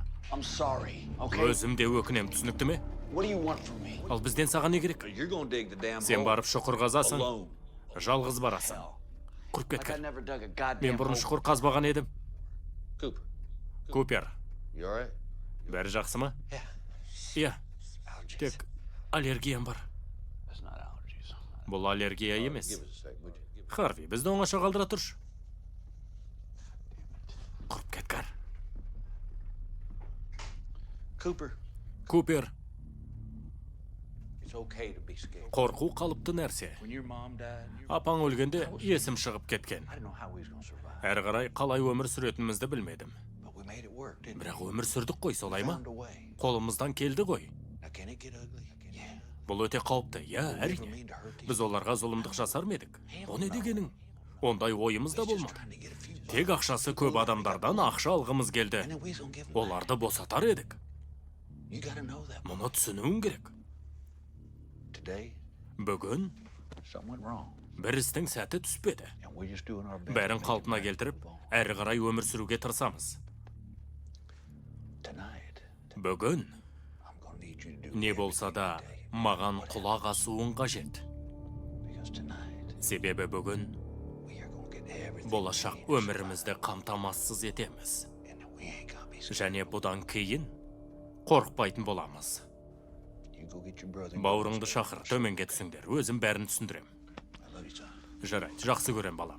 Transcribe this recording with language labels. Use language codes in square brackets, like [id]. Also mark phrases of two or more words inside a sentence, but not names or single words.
[kk] Өзім де өкінем, түсінікті ме? Ал бізден саған не керек? Сен барып шұқыр қазасың, жалғыз барасың. Құрып кеткір. Мен бұрын шұқыр қазбаған едім. Купер. Бәрі жақсы ма? Иә, тек аллергиям бар. [en] That's not allergies. [kk] Бұл аллергия емес. [en] Give us a sec, would you? [kk] Харви, бізді оңаша қалдыра тұршы. Құрып кеткар. [en] Cooper, [kk] Купер, [en] it's okay to be scared. [kk] қорқу қалыпты нәрсе. [en] When your mom died, [kk] Апаң өлгенде есім шығып кеткен. [en] I didn't know how we was gonna survive. [kk] Әрі қарай қалай өмір сүретінімізді білмедім. [en] But we made it work, didn't we? [kk] Бірақ өмір сүрдік қой, солай ма? [en] Found a way. [kk] Қолымыздан келді ғой. [en] Now can it get ugly? Yeah. [kk] Бұл өте қауіпті, иә, әрине. Біз оларға зұлымдық жасар ма едік? О не дегенің? Ондай ойымыз да болмады. [en] Trying to get a few bucks. [kk] Тек ақшасы көп адамдардан ақша алғымыз келді. [en] And then we was gonna give them [kk] Оларды босатар едік. [en] back. You gotta know that. [kk] Мұны түсінуің керек. [en] Today, [kk] Бүгін [en] something went wrong. [kk] бір істің сәті түспеді. [en] And we're just doing our best. [kk] Бәрін [en] to make it [kk] қалпына [en] right. [kk] келтіріп, әрі қарай өмір сүруге тырысамыз. [en] Tonight, [kk] Бүгін [en] I'm gonna need you to do [kk] не болса да маған құлақ асуың қажет. [en] because tonight [kk] Себебі бүгін [en] we are gonna get everything. [kk] болашақ өмірімізді қамтамассыз етеміз. [en] And we ain't gonna be scared. [kk] Және бұдан кейін қорықпайтын боламыз. [en] You go get your brother. [kk] Бауырыңды шақыр, төменге түсіңдер, өзім бәрін түсіндірем. [en] I love you, son. [kk] Жарайды, жақсы көрем балам.